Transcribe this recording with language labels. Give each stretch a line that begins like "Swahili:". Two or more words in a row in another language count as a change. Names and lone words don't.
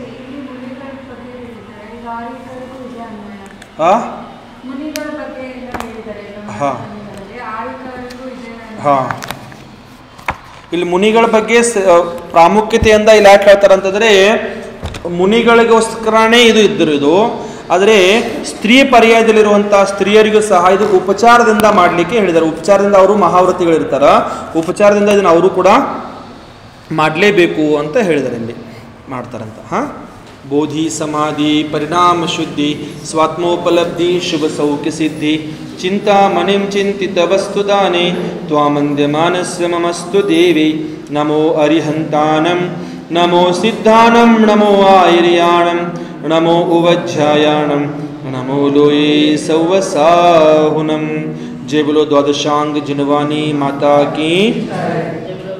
Kannada: ಹಾಂ ಹಾಂ, ಇಲ್ಲಿ ಮುನಿಗಳ ಬಗ್ಗೆ ಪ್ರಾಮುಖ್ಯತೆಯಿಂದ ಇಲ್ಲಿ ಯಾಕೆ ಹೇಳ್ತಾರೆ ಅಂತಂದ್ರೆ, ಮುನಿಗಳಿಗೋಸ್ಕರನೇ ಇದು ಇದ್ದರು ಇದು. ಆದರೆ ಸ್ತ್ರೀ ಪರ್ಯಾಯದಲ್ಲಿರುವಂತಹ ಸ್ತ್ರೀಯರಿಗೂ ಸಹ ಇದು ಉಪಚಾರದಿಂದ ಮಾಡಲಿಕ್ಕೆ ಹೇಳಿದ್ದಾರೆ. ಉಪಚಾರದಿಂದ ಅವರು ಮಹಾವ್ರತಿಗಳಿರ್ತಾರ, ಉಪಚಾರದಿಂದ ಇದನ್ನು ಅವರು ಕೂಡ ಮಾಡಲೇಬೇಕು ಅಂತ ಹೇಳಿದ್ದಾರೆ, ಇಲ್ಲಿ ಮಾಡ್ತಾರಂತ. ಹಾಂ,
Sanskrit: बोधि समाधि परिणाम शुद्धि स्वात्मोपलब्धि शुभ सौख्य सिद्धि चिंता मनिम चिंतित वस्तुदाने त्वामंद्यमानस्य ममस्तु देवी.
Prakrit languages: नमो अरिहंतानम नमो सिद्धानम नमो आयर्याणम नमो उवज्झायाणम नमो लोये सौवसाहुनम.
Hindi: जय बोलो द्वादशांग जिनवानी माता की.